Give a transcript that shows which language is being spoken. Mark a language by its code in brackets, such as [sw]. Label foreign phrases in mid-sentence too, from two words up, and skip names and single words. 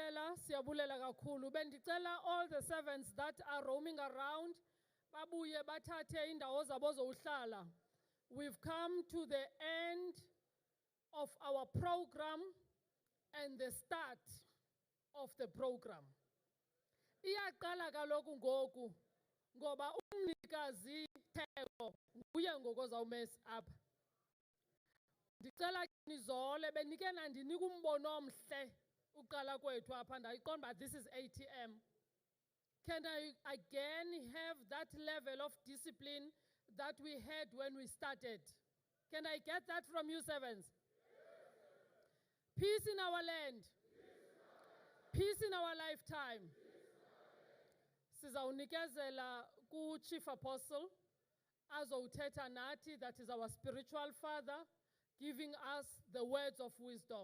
[xh] siyabulela kakhulu. Bendicela [en] all the servants that are roaming around, [xh] babuye bathathe indawo zabo zokuhlala. [en] We've come to the end of our program and the start of the program. [xh] Iyaqala kaloku ngoku ngoba umnikazi theko nguye ngoku ozawumesa apha. Ndicela nizole benike nandinika umbono omhle uqala kwethu apha ndayiqonda uba [en] this is ATM. Can I again have that level of discipline that we had when we started? Can I get that from you, servants? Peace in our land. Peace in our lifetime. [xh] Sizawunikezela ku-Chief Apostle azowuthetha nathi, [en] that is our spiritual father, giving us the words of wisdom.